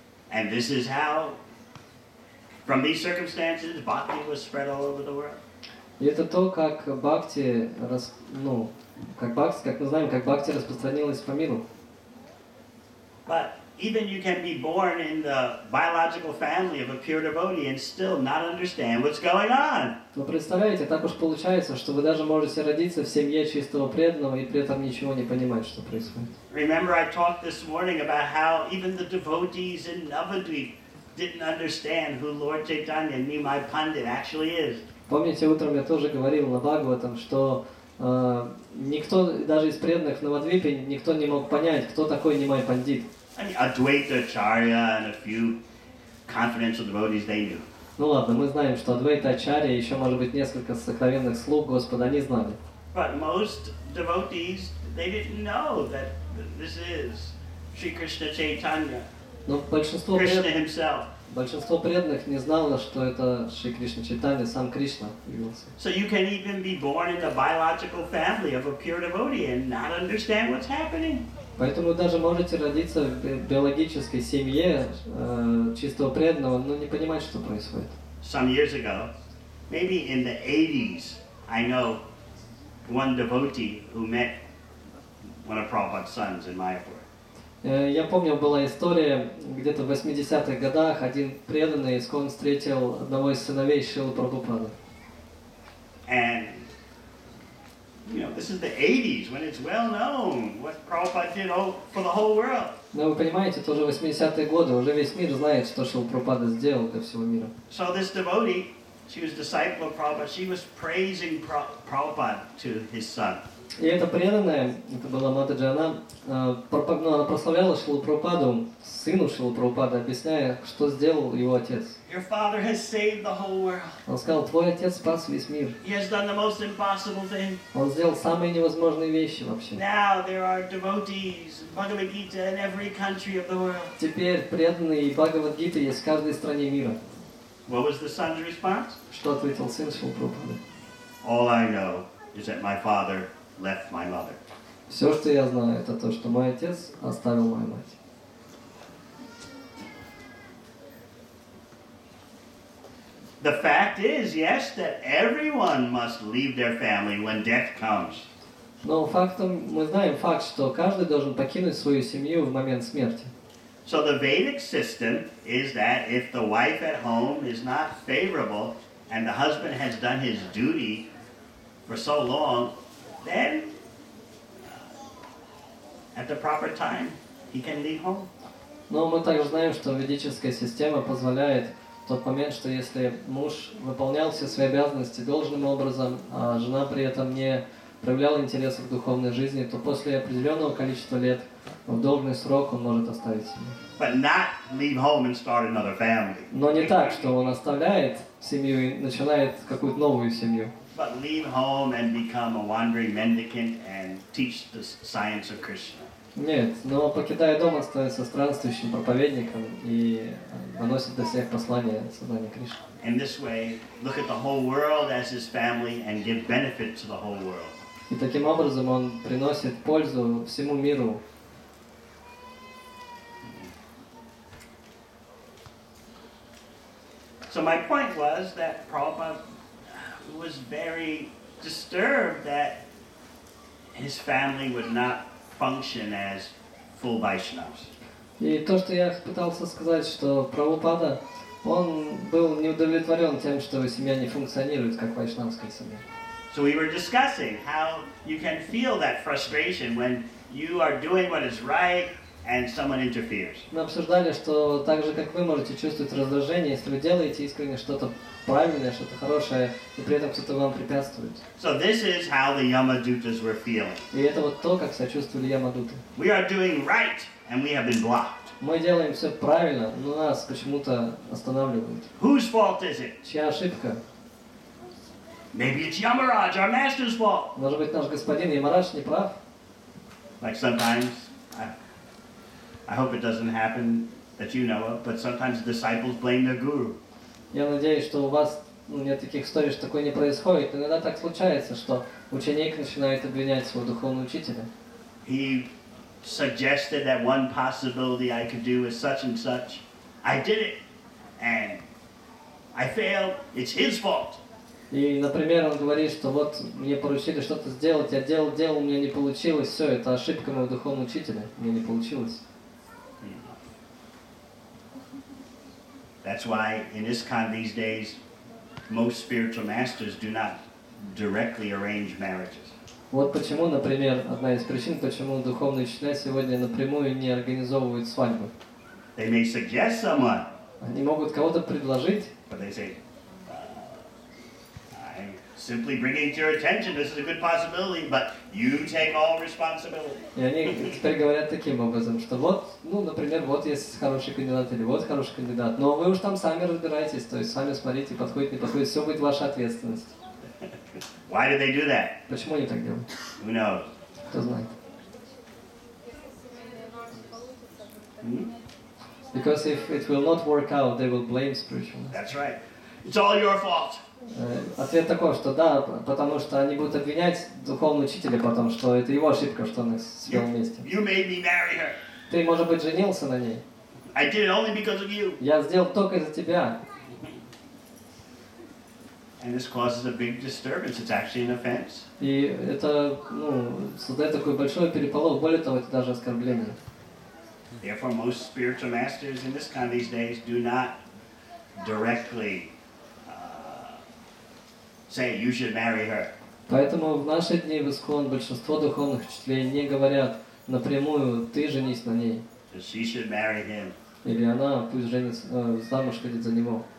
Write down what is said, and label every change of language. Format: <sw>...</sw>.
<en>And this is how, from these circumstances, bhakti was spread all over the world.</en> <ru>И это то, как бхакти, как мы знаем, как бхакти распространилась по миру.</ru> <en>But even you can be born in the biological family of a pure devotee and still not understand what's going on.</en> <ru>Но представляете, так уж получается, что вы даже можете родиться в семье чистого преданного и при этом ничего не понимать, что происходит.</ru> <en>Remember I talked this morning about how even the devotees in Navadvip didn't understand who Lord Chaitanya, Nimai Pandit, actually is.</en> <ru>Помните, утром я тоже говорил на Бхагаватам, что никто, даже из преданных в Навадвипе, никто не мог понять, кто такой Нимай Пандит.</ru> <en>I mean, Advaita Acharya and a few confidential devotees they knew.</en> <ru>Ну ладно, мы знаем, что Адвайта Ачарья и еще, может быть, несколько сокровенных слуг Господа, они знали.</ru> <en>But most devotees, they didn't know that this is Sri Krishna Chaitanya,</en> <ru>Но большинство</ru> <en>Krishna</en> <ru>преданных,</ru> <en>himself.</en> <ru>большинство преданных не знало, что это Шри Кришна Чайтанья, сам Кришна явился.</ru> <en>So you can even be born in the biological family of a pure devotee and not understand what's happening.</en> <ru>Поэтому вы даже можете родиться в биологической семье чистого преданного, но не понимать, что происходит.</ru> <en>Some years ago, maybe in the 80s, I know one devotee who met one of Prabhupada's sons in Mayapur.</en> <ru>Я помню, была история, где-то в 80-х годах один преданный искон встретил одного из сыновей Шрилы Прабхупады.</ru> <en>And, you know, this is the 80s when it's well known what Prabhupada did for the whole world.</en> <ru>Но вы понимаете, тоже 80-е годы, уже весь мир знает, что Шрила Прабхупада сделал для всего мира.</ru> <en>So this devotee, she was a disciple of Prabhupada, she was praising Prabhupada to his son.</en> <ru>И эта преданная, это была Матаджи, она прославляла Шрилу Прабхупаду, сыну Шрилы Прабхупады, объясняя, что сделал его отец.</ru> <en>Your father has saved the whole world.</en> <ru>Он сказал: твой отец спас весь мир.</ru> <en>He has done the most impossible thing.</en> <ru>Он сделал самые невозможные вещи вообще.</ru> <en>Now there are devotees, Bhagavad Gita in every country of the world.</en> <ru>Теперь преданные и Бхагавад-гита есть в каждой стране мира.</ru> <en>What was the son's response?</en> <ru>Что ответил сын Шрилы Прабхупады?</ru> <en>All I know is that my father left my mother.</en> <ru>Все, что я знаю, это то, что мой отец оставил мою мать.</ru> <en>The fact is, yes, that everyone must leave their family when death comes.</en> <ru>Но фактом, мы знаем факт, что каждый должен покинуть свою семью в момент смерти.</ru> <en>So the Vedic system is that if the wife at home is not favorable and the husband has done his duty for so long, then at the proper time he can leave home.</en> <ru>Но мы также знаем, что ведическая система позволяет в тот момент, что если муж выполнял все свои обязанности должным образом, а жена при этом не проявляла интереса к духовной жизни, то после определенного количества лет, в должный срок, он может оставить семью.</ru> <en>But not leave home and start another family.</en> <ru>Но не так, что он оставляет семью и начинает какую-то новую семью.</ru> <en>But leave home and become a wandering mendicant and teach the science of Krishna.</en> <ru>Нет, но покидая дом, он становится странствующим проповедником и доносит до всех послания сознания Кришны.</ru> <en>In this way, look at the whole world as his family and give benefit to the whole world.</en> <ru>И таким образом он приносит пользу всему миру.</ru> <en>So my point was that Prabhupada was very disturbed that his family would not function as full Vaishnavas.</en> <ru>И то, что я пытался сказать, что Прабхупада, он был не удовлетворен тем, что его семья не функционирует как вайшнавская семья.</ru> <en>So we were discussing how you can feel that frustration when you are doing what is right and someone interferes.</en> <ru>Мы обсуждали, что так же, как вы можете чувствовать раздражение, если вы делаете искренне что-то правильное, что-то хорошее, и при этом кто-то вам препятствует.</ru> <en>So this is how the Yamadutas were feeling.</en> <ru>И это вот то, как себя чувствовали Ямадуты.</ru> <en>We are doing right and we have been blocked.</en> <ru>Мы делаем все правильно, но нас почему-то останавливают.</ru> <en>Whose fault is it?</en> <ru>Чья ошибка?</ru> <en>Maybe it's Yamaraj, our master's fault.</en> <ru>Может быть, наш господин Ямарадж не прав?</ru> <en>Like sometimes, I hope it doesn't happen that you know of, but sometimes disciples blame their guru.</en> <ru>Я надеюсь, что у вас нет таких историй, что такое не происходит. Но иногда так случается, что ученик начинает обвинять своего духовного учителя.</ru> <en>He suggested that one possibility I could do is such and such. I did it, and I failed. It's his fault.</en> <ru>И, например, он говорит, что вот мне поручили что-то сделать, я делал, у меня не получилось, все, это ошибка моего духовного учителя, мне не получилось.</ru> <en>That's why in ISKCON these days, most spiritual masters do not directly arrange marriages.</en> <ru>Вот почему, например, одна из причин, почему духовные учителя сегодня напрямую не организовывают свадьбы.</ru> <en>They may suggest someone,</en> <ru>Они могут кого-то предложить,</ru> <en>but they say, I'm simply bringing to your attention, this is a good possibility, but you take all responsibility.</en> <ru>и они теперь говорят таким образом, что вот, ну, например, вот есть хороший кандидат или вот хороший кандидат, но вы уж там сами разбирайтесь, то есть сами смотрите, подходит, не подходит, все будет ваша ответственность.</ru> <en>Why do they do that?</en> <ru>Почему они так делают?</ru> <en>Who knows?</en> <ru>Кто знает?</ru> <en>Because if it will not work out, they will blame spiritualness. That's right. It's all your fault.</en> <ru>Ответ такой, что да, потому что они будут обвинять духовного учителя потом, что это его ошибка, что он их свел вместе.</ru> <en>You made me marry her.</en> <ru>Ты, может быть, женился на ней.</ru> <en>I did it only because of you.</en> <ru>Я сделал только из-за тебя.</ru> <en>And this causes a big disturbance. It's actually an offense.</en> <ru>И это, создает такой большой переполох, более того, это даже оскорбление.</ru> <en>Therefore, most spiritual masters in this kind these days do not directly say you should marry her.</en> <ru>Поэтому в наши дни в ISKCON большинство духовных учителей не говорят напрямую «ты женись на ней».</ru> <en>She should marry him.</en> <ru>Или она пусть женится, замуж выйдет за него.</ru>